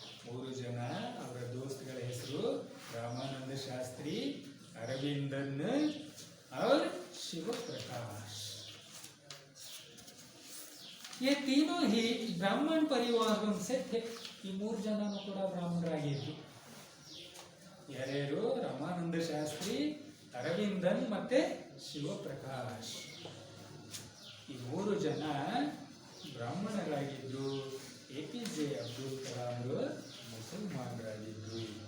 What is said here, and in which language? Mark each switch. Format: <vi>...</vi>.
<kn>3 ಜನ ಅವರ ದೋಸ್ತಗಳ ಹೆಸರು ರಾಮಾನಂದ ಶಾಸ್ತ್ರಿ, अरविंदन और शिव प्रकाश.</kn> <hi>ये तीनों ही ब्राह्मण परिवारों से थे.</hi> <kn>ಈ 3 ಜನನು ಕೂಡ ಬ್ರಾಹ್ಮಣರಾಗಿದ್ರು. ಯಾರ್ಯಾರು? ರಾಮಾನಂದ ಶಾಸ್ತ್ರಿ, ಅರವಿಂದನ್ ಮತ್ತೆ ಶಿವಪ್ರಕಾಶ್. ಈ 3 ಜನ ಬ್ರಾಹ್ಮಣರಾಗಿದ್ರು. APJ ಅಬ್ದುಲ್ ಕಲಾಂ ಮುಸಲ್ಮಾನರಾಗಿದ್ರು.</kn>